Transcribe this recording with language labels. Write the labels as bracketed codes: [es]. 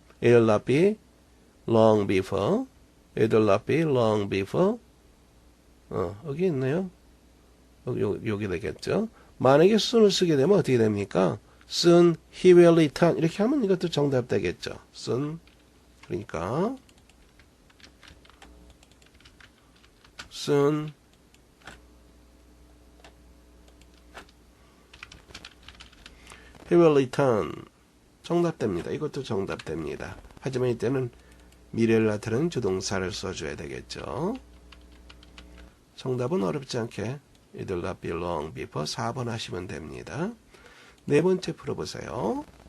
[en] It'll not be long before. It'll not be long before. [ko] 여기 있네요. 여기 되겠죠. 만약에 soon을 쓰게 되면 어떻게 됩니까? [en] Soon he will return. [ko] 이렇게 하면 이것도 정답 되겠죠. [en] soon. [ko] 그러니까 [en] soon he will return. [ko] 정답됩니다. 이것도 정답됩니다. 하지만 이때는 미래를 나타내는 조동사를 써줘야 되겠죠. 정답은 어렵지 않게 [en] It'll not be long before [ko] 4번 하시면 됩니다. 네 번째 풀어보세요.